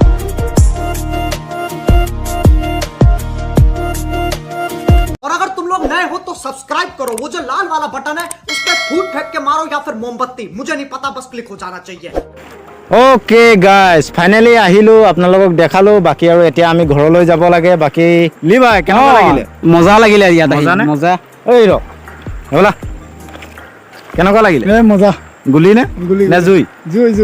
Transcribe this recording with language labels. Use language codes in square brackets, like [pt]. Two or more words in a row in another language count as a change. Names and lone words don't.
[hi] और अगर तुम लोग नए तो सब्सक्राइब करो, वो जो लाल वाला बटन है उस पर फूट फेंक के मारो या फिर मोमबत्ती, मुझे नहीं पता, बस क्लिक हो जाना चाहिए। [en] okay guys finally [as] আহিলোঁ আপোনালোকক দেখালোঁ বাকী আৰু এতিয়া আমি ঘৰলৈ যাব লাগে বাকী লিভাই কেনেকুৱা লাগিলে মজা লাগিলে ইয়াত আহি মজা নে? মজা ঐ ৰ ব'লা কেনেকুৱা লাগিলে এ মজা গুলি নে গুলি, নে জুই জুই জুই